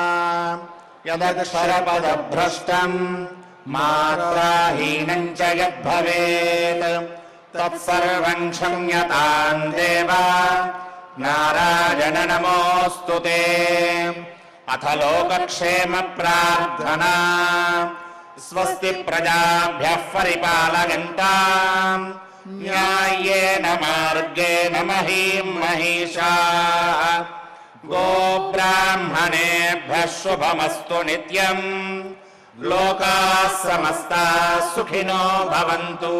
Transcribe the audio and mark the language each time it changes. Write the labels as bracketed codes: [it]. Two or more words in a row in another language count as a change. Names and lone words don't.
[sa] యదక్షరపదభ్రష్టం మాత్రాహీనం చ యద్భవేత్ తత్సర్వం క్షమ్యతాం దేవా నారాయణ నమోऽस्तु తే. అథ లోకక్షేమ ప్రార్థనా. స్వస్తి ప్రజాభ్యః పరిపాలయంతాం న్యాయేన మార్గేణ మహీం మహిషాః गोब्राह्मणेभ्यः शुभमस्तु नित्यम् लोकाः समस्ताः सुखिनो भवन्तु।